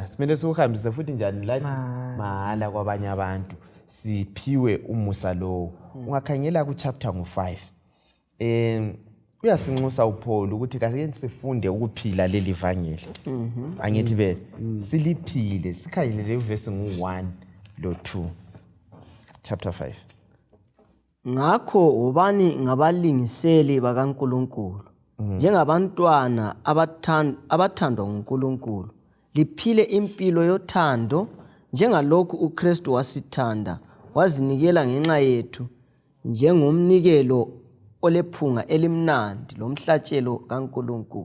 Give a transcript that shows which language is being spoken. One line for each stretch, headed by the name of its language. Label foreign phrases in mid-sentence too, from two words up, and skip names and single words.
North Ndebele: Simele siuhambise futhi njani lathi mahala kwabanye abantu siphiwe umusa lo. Ungakhangela ku chapter ngo5 uyasinxusa uPaul ukuthi kake sifunde ukuphila leli vangeli. Angithi phela siliphile sikhangele uverse ngo1 lo 2 chapter 5. Ngakho ubani ngabalingiseli bakaNkulunkulu njengabantwana abathandwa nguNkulunkulu liphile impilo yothando njengalokhu uKristu wasithanda wazinikela ngenxa yethu njengomnikelo olephunga elimnandi lomhlatshelo kaNkulunkulu.